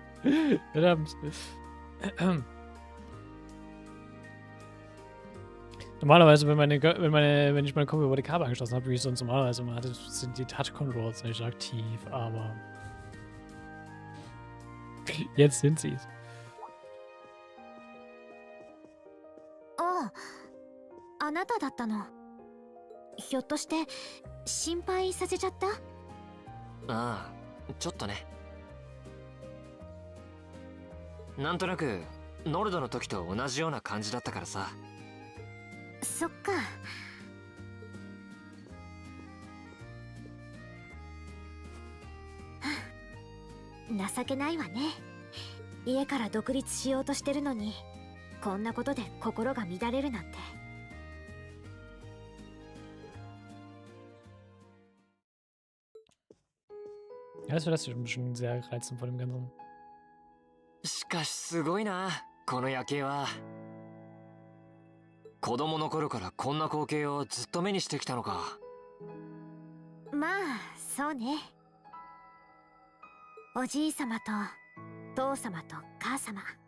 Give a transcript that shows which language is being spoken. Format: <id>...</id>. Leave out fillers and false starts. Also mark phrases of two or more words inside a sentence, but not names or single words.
<de>Verdammt. Normalerweise, wenn ich meine Kopfhörer über die Kabel angeschlossen habe, wie ich sonst normalerweise immer hatte, sind die Touch-Controls nicht aktiv, aber jetzt sind sie es.</de> <ja>ああ、あなただったの。ひょっとして心配させちゃった？ああ、ちょっとね。なんとなくノルドの時と同じような感じだったからさ。そっか。情けないわね。家から独立しようとしてるのに、こんなことで心が乱れるなんて。</ja> <de>Ja, das lässt sich schon sehr reizend von dem Ganzen.</de> <ja>しかしすごいな、この夜景は。子供の頃からこんな光景をずっと目にしてきたのか。まあ、そうね。おじいさまと父様と母様。</ja>